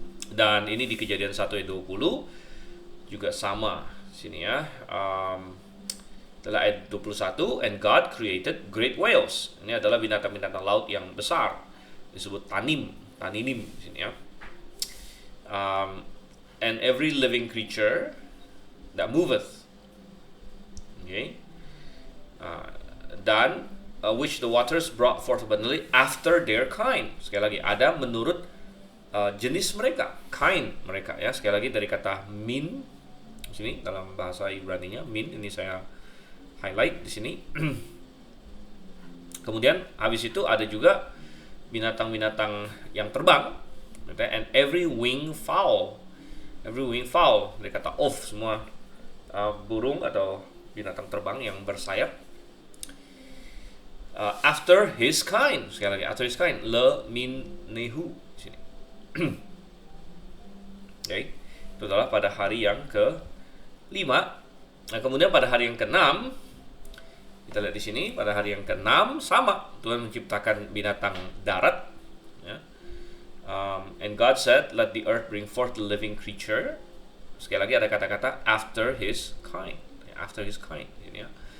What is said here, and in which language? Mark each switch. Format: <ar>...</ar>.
<id>Dan ini di Kejadian 1 ayat 20 juga sama sini ya. Adalah ayat 21,</id> <en>and God created great whales.</en> <id>Ini adalah binatang-binatang laut yang besar, disebut taninim sini ya.</id> <en>And every living creature that moveth. Okay.</en> <id>Dan</id> <en>which the waters brought forth abundantly after their kind.</en> <id>Sekali lagi, ada menurut jenis mereka,</id> <en>kind</en> <id>mereka ya. Sekali lagi dari kata min di sini dalam bahasa Ibrani-nya, min ini saya highlight di sini. Kemudian habis itu ada juga binatang-binatang yang terbang,</id> <en>and every wing fowl</en> <id>dari kata of, semua burung atau binatang terbang yang bersayap.</id> <en>After his kind,</en> <id>sekali lagi</id> <en>after his kind, le min nehu sini. Okay.</en> <id>Itu adalah pada hari yang ke-5. Nah, kemudian pada hari yang ke-6, kita lihat di sini, pada hari yang ke-6 sama, Tuhan menciptakan binatang darat ya.</id> <en>And God said, let the earth bring forth the living creature.</en> <id>Sekali lagi ada kata-kata</id> <en>after his kind, after his kind</en> <id>ini ya.</id>